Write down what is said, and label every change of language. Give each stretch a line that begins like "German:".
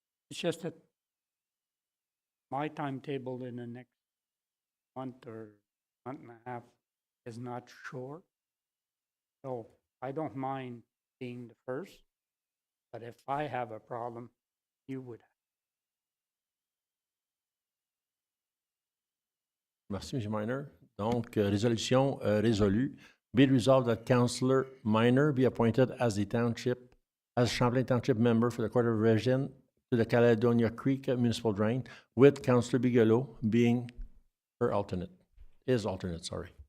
English: It's just that my timetable in the next month or month and a half is not sure. So I don't mind being the first, but if I have a problem, you would.
French: Merci, M. Miner. Donc, résolution résolue.
English: Be it resolved that Councillor Minor be appointed as Champlain Township member for the Court of Revision to the Caledonia Creek Municipal Drain, with Councillor Bigelow being his alternate, sorry.